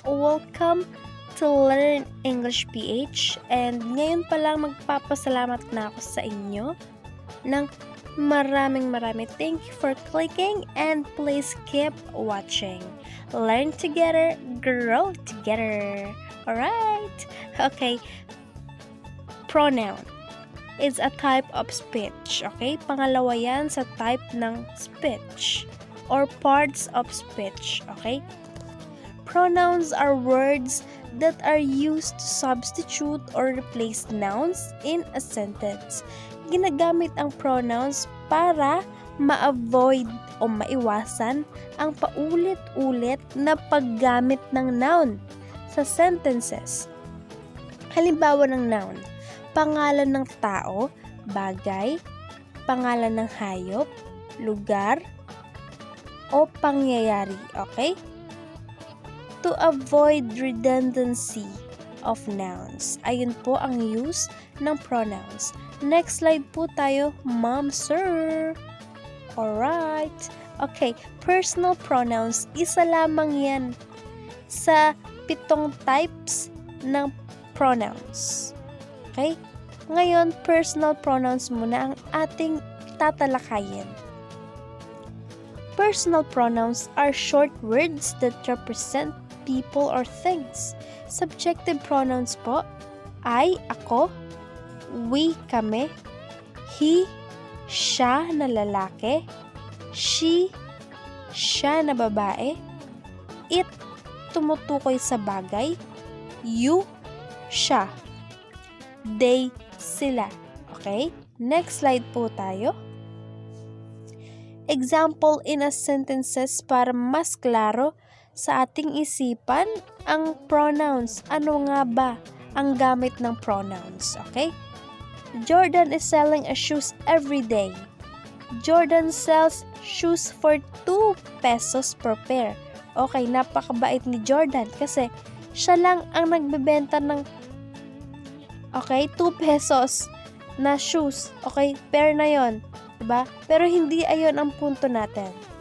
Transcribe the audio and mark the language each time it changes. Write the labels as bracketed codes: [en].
[en] Welcome to Learn English PH, [tl] and ngayon pa lang magpapasalamat na ako sa inyo ng maraming. [en] Thank you for clicking, and please keep watching. Learn together, grow together. Alright? Okay. Pronoun is a type of speech. Okay? [tl] Pangalawa yan sa type ng speech or parts of speech. Okay? [en] Pronouns are words that are used to substitute or replace nouns in a sentence. [tl] Ginagamit ang pronouns para ma-avoid o maiwasan ang paulit-ulit na paggamit ng noun sa sentences. Halimbawa ng noun: pangalan ng tao, bagay, pangalan ng hayop, lugar, o pangyayari. Okay? [en] To avoid redundancy of nouns. [tl] Ayun po ang use ng pronouns. Next slide po tayo, ma'am, sir. Alright. Okay, personal pronouns, isa lamang yan sa 7 types ng pronouns. Okay? Ngayon, personal pronouns muna ang ating tatalakayin. [en] Personal pronouns are short words that represent people or things. [tl] Subjective pronouns po ay ako, we, kami, he, siya na lalaki, she, siya na babae, it, tumutukoy sa bagay, you, siya, they, sila. Okay? Next slide po tayo. [en] Example in a sentences [tl] para mas klaro sa ating isipan ang pronouns. Ano nga ba ang gamit ng pronouns? [en] Okay? Jordan is selling a shoes every day. Jordan sells shoes for 2 pesos per pair. [tl] Okay, napakabait ni Jordan kasi siya lang ang nagbebenta ng 2 pesos na shoes. Okay, pair na yon, diba? Pero hindi ayon ang punto natin.